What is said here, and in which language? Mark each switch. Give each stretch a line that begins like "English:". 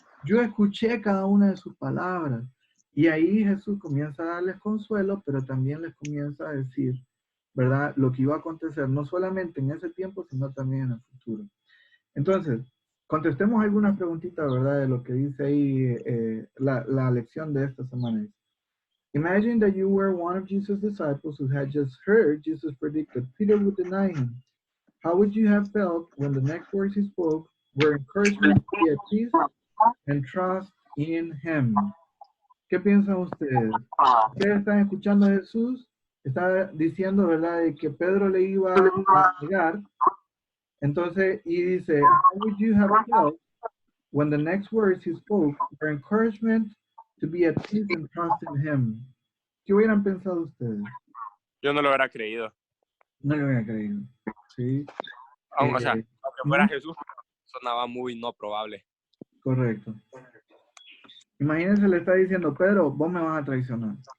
Spanish: Yo escuché cada una de sus palabras. Y ahí Jesús comienza a darles consuelo, pero también les comienza a decir, ¿verdad? Lo que iba a acontecer, no solamente en ese tiempo, sino también en el futuro. Entonces, contestemos algunas preguntitas, ¿verdad? De lo que dice ahí la lección de esta semana.
English: Imagine that you were one of Jesus' disciples who had just heard Jesus predict that Peter would deny him. How would you have felt when the next words he spoke were encouragement to be at peace and trust in him?
Spanish: ¿Qué piensan ustedes? Ustedes están escuchando a Jesús, está diciendo, ¿verdad?, de que Pedro le iba a negar, Entonces, y dice,
English: how would you have felt when the next words he spoke were encouragement to be at peace and trust in him?
Spanish: ¿Qué hubieran pensado ustedes? Yo no lo hubiera creído. No lo hubiera creído. Sí. O sea, aunque fuera ¿Mm? Jesús, sonaba muy no probable. Correcto. Imagínense, le está diciendo, Pedro, vos me vas a traicionar.